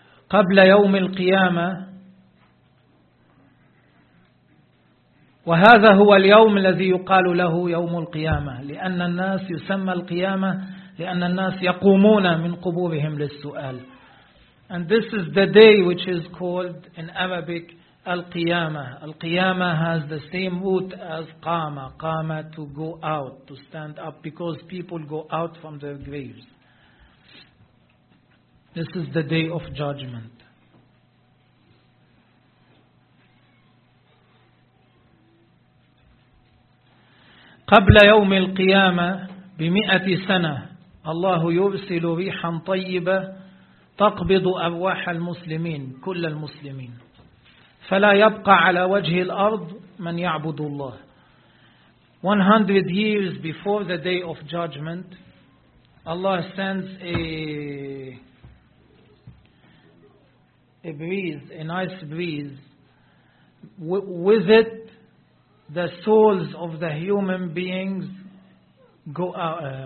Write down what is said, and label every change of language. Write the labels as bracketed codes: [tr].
[ar] قبل يوم القيامة، وهذا هو اليوم الذي يقال له يوم القيامة، لأن الناس يسمى القيامة لأن الناس يقومون من قبورهم للسؤال. [en] And this is the day which is called in Arabic القيامة. القيامة has the same root as قامة. قامة to go out, to stand up, because people go out from their graves. This is the day of judgment. [ar] قبل يوم القيامة بمئة سنة الله يرسل ريحا طيبة تقبض أرواح المسلمين كل المسلمين فلا يبقى على وجه الأرض من يعبد الله. [en] 100 years before the day of judgment, Allah sends a nice breeze. With it, the souls of the human beings go out.